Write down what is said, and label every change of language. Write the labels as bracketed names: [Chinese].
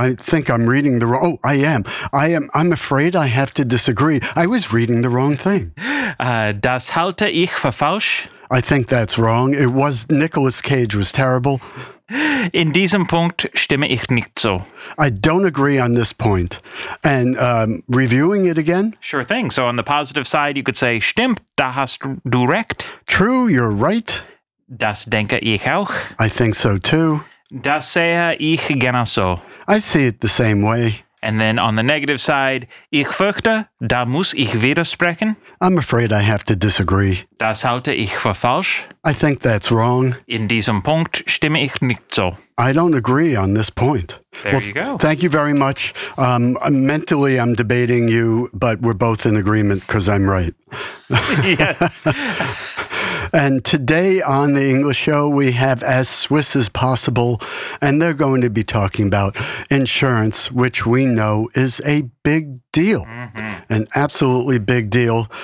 [English] I'm afraid I have to disagree. I was reading the wrong thing. [German] Das halte ich für falsch. [English] I think that's wrong. It was, Nicolas Cage was terrible. [German] In diesem Punkt stimme ich nicht so. [English] I don't agree on this point. And reviewing it again? Sure thing. So on the positive side, you could say, [German] stimmt, da hast du recht. [English] True, you're right. [German] Das denke ich auch. [English] I think so too. [German] Das sehe ich genauso. [English] I see it the same way. And then on the negative side, [German] ich fürchte, da muss ich widersprechen. [English] I'm afraid I have to disagree. [German] Das halte ich für falsch. [English] I think that's wrong. [German] In diesem Punkt stimme ich nicht so. [English] I don't agree on this point. There you go. Thank you very much. Mentally, I'm debating you, but we're both in agreement because I'm right. Yes. And today on the English Show, we have As Swiss as Possible, and they're going to be talking about insurance, which we know is a big deal, an absolutely big deal.